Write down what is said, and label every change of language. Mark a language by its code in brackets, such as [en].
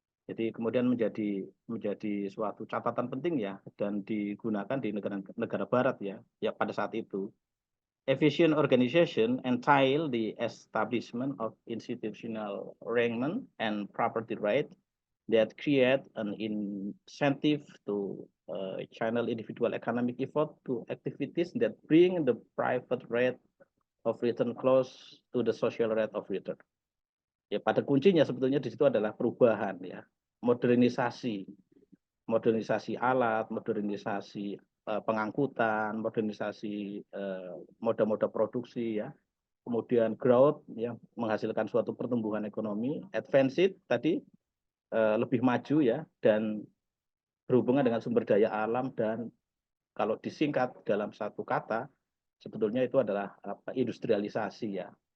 [id] Jadi kemudian menjadi suatu catatan penting ya, dan digunakan di negara Barat ya pada saat itu. [en] Efficient organization entail the establishment of institutional arrangement and property right that create an incentive to channel individual economic effort to activities that bring the private rate of return close to the social rate of return. [id] Ya, pada kuncinya sebetulnya di situ adalah perubahan ya, modernisasi alat, modernisasi pengangkutan, modernisasi moda-moda produksi ya, kemudian growth yang menghasilkan suatu pertumbuhan ekonomi, advanced tadi lebih maju ya, dan berhubungan dengan sumber daya alam, dan kalau disingkat dalam satu kata sebetulnya itu adalah industrialisasi ya.